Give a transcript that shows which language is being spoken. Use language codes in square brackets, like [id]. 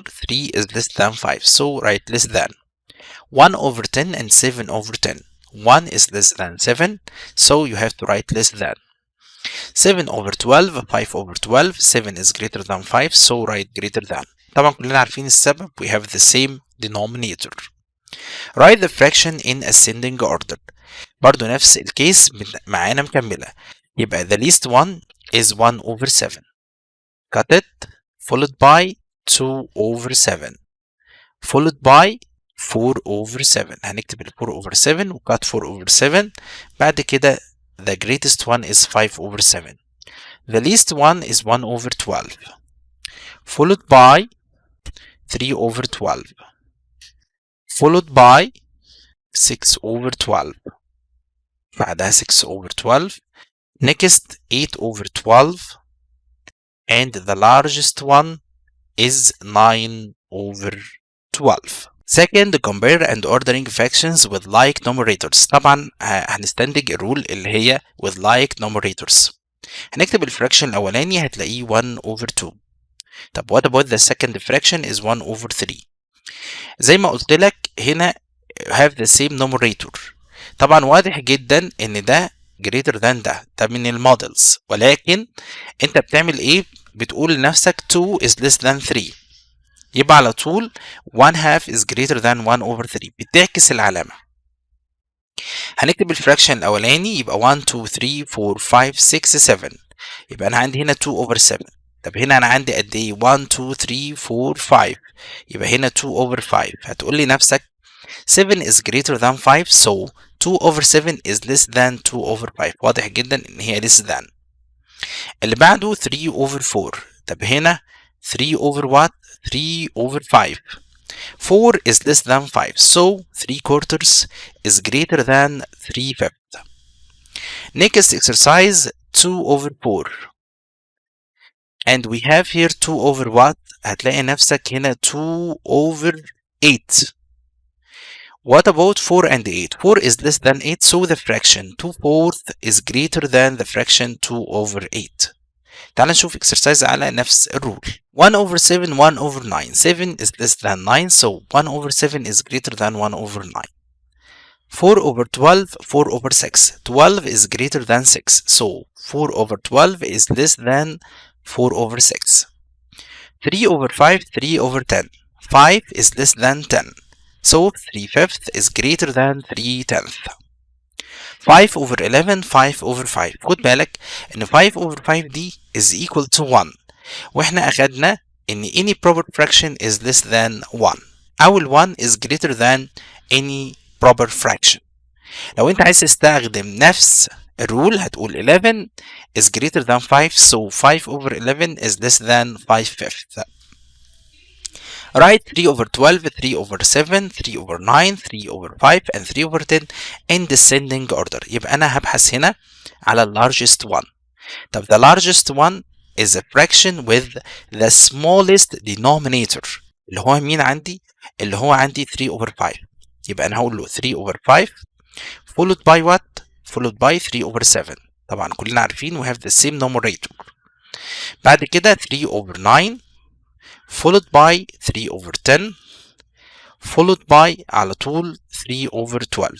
[en] 3 is less than 5, so write less than. 1 over 10 and 7 over 10. 1 is less than 7, so you have to write less than. 7 over 12 5 over 12. 7 is greater than 5, so write greater than. [ar] طبعا كلنا عارفين السبب. [en] We have the same denominator. Write the fraction in ascending order. [ar] برضو نفس الكيس معانا مكملة. [en] يبقى the least one is 1 over 7. Cut it. Followed by 2 over 7. Followed by 4 over 7. [ar] هنكتب ال [en] 4 over 7 و cut 4 over 7. [ar] بعد كده [en] the greatest one is 5 over 7. The least one is 1 over 12. followed by 3 over 12 followed by 6 over 12 [ar] بعدها [en] 6 over 12 next 8 over 12 and the largest one is 9 over 12. Second, compare and ordering fractions with like numerators. [ar] طبعا هنستنتج الرول اللي هي [en] with like numerators. [ar] هنكتب الفراكشن الأولاني هتلاقيه 1 over 2. طب [en] what about the second fraction is 1 over 3. [ar] زي ما قلت لك هنا [en] have the same numerator. [ar] طبعا واضح جدا ان ده greater than ده من المودلز، ولكن انت بتعمل ايه؟ بتقول لنفسك [en] 2 is less than 3، [ar] يبقى على طول [en] 1/2 is greater than 1 over 3، [ar] بتعكس العلامة. هنكتب الفراكشن الأولاني يبقى 1 2 3 4 5 6 7، يبقى أنا عندي هنا 2 over 7. طب هنا أنا عندي قد إيه؟ 1 2 3 4 5، يبقى هنا 2 over 5. هتقول لي نفسك [en] 7 is greater than 5 so 2 over 7 is less than 2 over 5. [ar] واضح جدا إن هي [en] less than. [ar] اللي بعده 3 over 4. طب هنا [en] 3 over what؟ 3 over 5. 4 is less than 5 so 3/4 is greater than 3/5. Next exercise 2 over 4 and we have here 2 over what؟ [ar] هتلاقي نفسك هنا [en] 2 over 8. What about 4 and 8? 4 is less than 8 so the fraction 2/4 is greater than the fraction 2 over 8. [ar] تعال نشوف exercise على نفس الرول. [en] 1 over 7 1 over 9. 7 is less than 9 so 1 over 7 is greater than 1 over 9. 4 over 12 4 over 6. 12 is greater than 6 so 4 over 12 is less than 4 over 6. 3 over 5 3 over 10. 5 is less than 10 so 3/5 is greater than 3/10. [ar] 5 over 11 5 over 5. خد بالك ان 5 over 5 دي [en] is equal to 1، [ar] واحنا اخدنا ان [en] any proper fraction is less than 1 [ar] او ال [en] 1 is greater than any proper fraction. [ar] لو انت عايز تستخدم نفس الرول هتقول [en] 11 is greater than 5 so 5 over 11 is less than 5/5. Write 3 over 12, 3 over 7, 3 over 9, 3 over 5 and 3 over 10 in descending order. [ar] يبقى أنا هبحث هنا على ال largest one. [en] طب the largest one is a fraction with the smallest denominator [ar] اللي هو مين عندي؟ اللي هو عندي [en] 3 over 5. [ar] يبقى أنا هقول له [en] 3 over 5 followed by what؟ followed by 3 over 7. [ar] طبعا كلنا عارفين [en] we have the same numerator. [ar] بعد كده [en] 3 over 9 followed by 3 over 10 followed by [ar] على طول [en] 3 over 12.